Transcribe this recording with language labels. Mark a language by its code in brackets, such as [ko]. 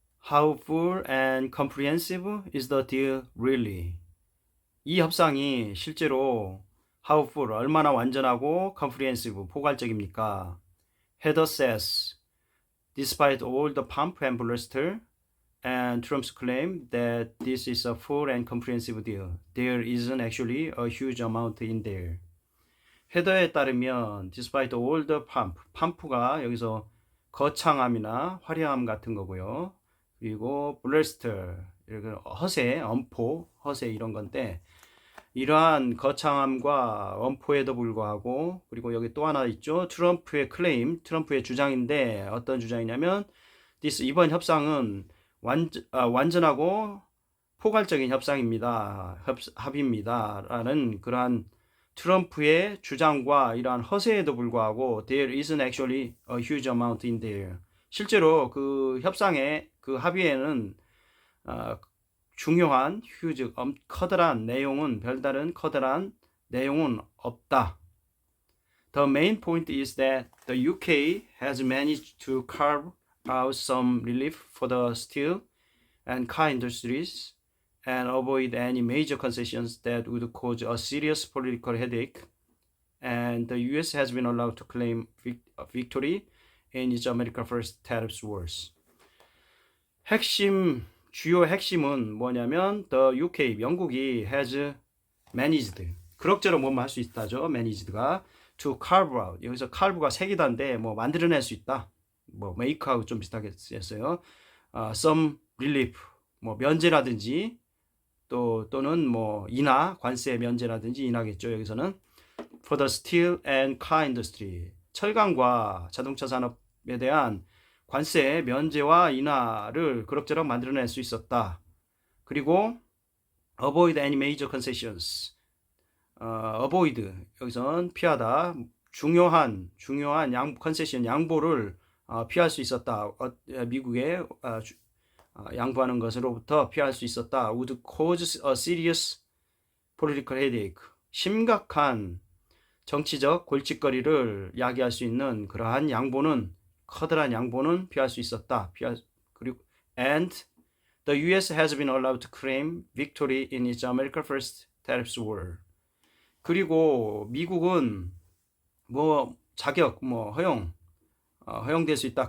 [en] How full and comprehensive is the deal really? [ko] 이 협상이 실제로 [en] how full, [ko] 얼마나 완전하고 [en] comprehensive, [ko] 포괄적입니까? [en] Heather says, despite all the pomp and bluster and Trump's claim that this is a full and comprehensive deal, there isn't actually a huge amount in there. [ko] 헤더에 따르면 [en] despite all the pomp, [ko] 팜프가 여기서 거창함이나 화려함 같은 거고요. 그리고 bluster, 허세, 엄포, 허세 이런 건데 이러한 거창함과 엄포에도 불구하고 그리고 여기 또 하나 있죠. 트럼프의 클레임, 트럼프의 주장인데 어떤 주장이냐면 이번 협상은 완전하고 포괄적인 협상입니다. 합의입니다. 라는 그러한 트럼프의 주장과 이러한 허세에도 불구하고 [en] there isn't actually a huge amount in there. [ko] 실제로 그 협상의 그 합의에는 중요한 커다란 내용은 별다른 커다란 내용은 없다. [en] The main point is that the UK has managed to carve out some relief for the steel and car industries and avoid any major concessions that would cause a serious political headache. And the US has been allowed to claim victory in its America First tariffs wars. [ko] 주요 핵심은 뭐냐면 [en] the UK, [ko] 영국이 [en] has managed, [ko] 그럭저럭 뭐뭐 할 수 있다죠. managed가 [en] to carve out, [ko] 여기서 carve가 색이다인데 뭐 만들어낼 수 있다. 뭐 make하고 좀 비슷하게 쓰였어요. [en] some relief, [ko] 뭐 면제라든지 또는 뭐 인하, 관세 면제라든지 인하겠죠. 여기서는 [en] for the steel and car industry, [ko] 철강과 자동차 산업에 대한 관세 면제와 인하를 그럭저럭 만들어낼 수 있었다. 그리고 [en] avoid any major concessions, [ko] avoid 여기서는 피하다, 중요한 컨세션 양보를 피할 수 있었다. 미국의 양보하는 것으로부터 피할 수 있었다. [en] would cause a serious political headache, [ko] 심각한 정치적 골칫거리를 야기할 수 있는 그러한 양보는, 커다란 양보는 피할 수 있었다. 그리고 [en] and the US has been allowed to claim victory in its America First tariffs war. [ko] 그리고 미국은 뭐 자격, 뭐 허용될 수 있다.